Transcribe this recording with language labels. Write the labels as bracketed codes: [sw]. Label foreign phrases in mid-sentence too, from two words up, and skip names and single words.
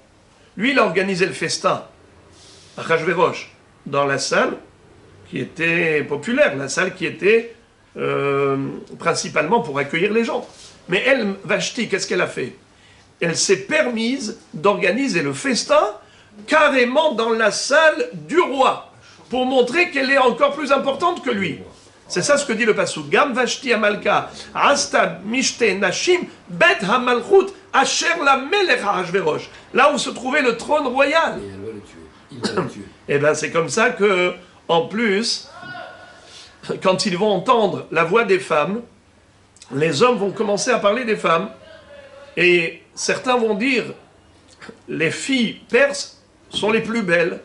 [fr] Lui, il a organisé le festin à Achashverosh dans la salle qui était populaire, la salle qui était principalement pour accueillir les gens. Mais elle, Vashti, qu'est-ce qu'elle a fait? Elle s'est permise d'organiser le festin carrément dans la salle du roi, pour montrer qu'elle est encore plus importante que lui. C'est ça ce que dit le passouk. [he] גם ושתי המלכה עשתה משתה נשים בית המלכות אשר למלך אחשורוש. [fr] Là où se trouvait le trône royal. Et elle va le tuer. Il va le tuer. Et bien c'est comme ça que, en plus, quand ils vont entendre la voix des femmes, les hommes vont commencer à parler des femmes. Et certains vont dire, les filles perses sont les plus belles.